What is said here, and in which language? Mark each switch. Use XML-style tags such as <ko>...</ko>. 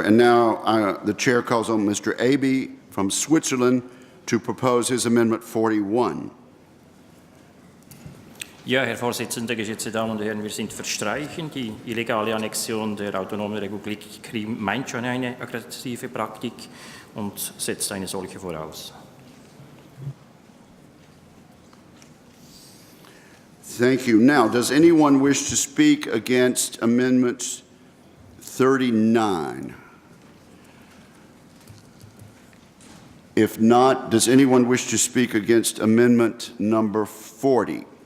<en>And now the chair calls on Mr. Abe from Switzerland to propose his Amendment 41.</en> <de>Ja, Herr Vorsitzender, geschätzte Damen und Herren, wir sind für Streichen. Die illegale Annexion der Autonomen Republik Krim meint schon eine aggressive Praktik und setzt eine solche voraus.</de> <en>Thank you. Now, does anyone wish to speak against Amendment 39? If not, does anyone wish to speak against Amendment number 40?</en>